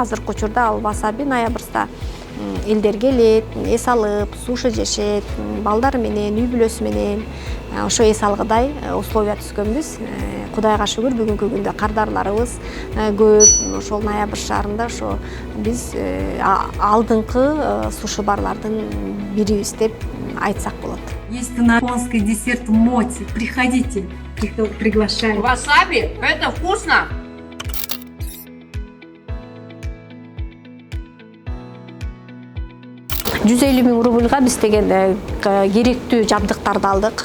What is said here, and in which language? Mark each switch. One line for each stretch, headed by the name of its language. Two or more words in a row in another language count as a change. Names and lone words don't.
Kyrgyz: Азыркы учурда ал васаби ноябрьда элдер келет, эс алып, суши жешет, балдары менен, үй бүлөсү менен ошо эс алгыдай условия түзгөнбүз. Кудайга шүгүр, бүгүнкү күндө кардарларыбыз көп. Ошол ноябрь шаарында ошо биз алдыңкы суши барлардын бирибиз деп айтсак болот.
Russian: Есть у нас японский десерт моти. Приходите, приглашаем. Васаби? Это вкусно!
Kyrgyz: 150 000 рубльга биз деген керектүү жабдыктарды алдык.